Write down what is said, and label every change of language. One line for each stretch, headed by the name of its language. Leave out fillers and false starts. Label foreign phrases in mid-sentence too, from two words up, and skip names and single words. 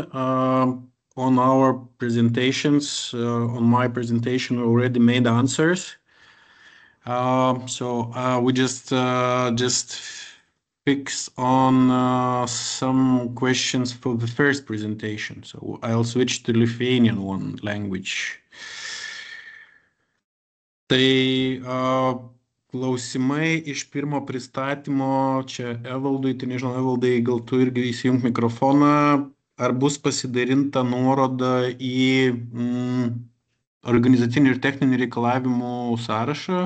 English: On our presentations, on my presentation, we already made answers. So we just fix on some questions for the first presentation. So I'll switch to Lithuanian one language.
Lithuanian: Tai klausimai iš pirmo pristatymo, čia Evaldui, tai nežinau, Evaldai, gal tu irgi įsijunk mikrofoną, ar bus pasidalinta nuoroda į organizacinių ir techninių reikalavimų sąrašą?